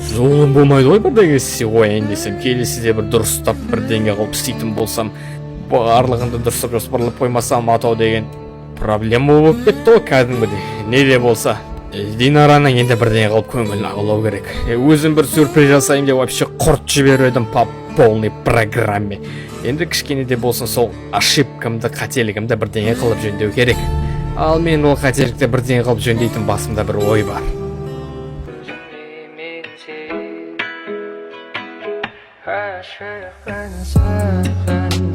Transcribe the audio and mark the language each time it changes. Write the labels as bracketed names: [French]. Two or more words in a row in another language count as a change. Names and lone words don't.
[Kazakh] Зұлым болмайды ғой бірдеңе істей қояйын десем, келесіде бір дұрыстап бірдеңе қылып істейтін болсам, барлығынды дұрыстап жоспарлап қоймасам, атау деген проблема болып кетті ғой кәдімгідей. Не де болса, Динараның енді бірдеңе қылып көңілін аулау керек. Өзім бір сюрприз жасайын деп вообще құрт жіберіп едім [Russian] по полной программе. [Kazakh] Енді кішкене де болсын сол ошибкамды, қателігімді бірдеңе қылып жөндеу керек. Ал мен ол қателікті бірдеңе қылып жөндейтін басымда бір ой бар. [English] I should have been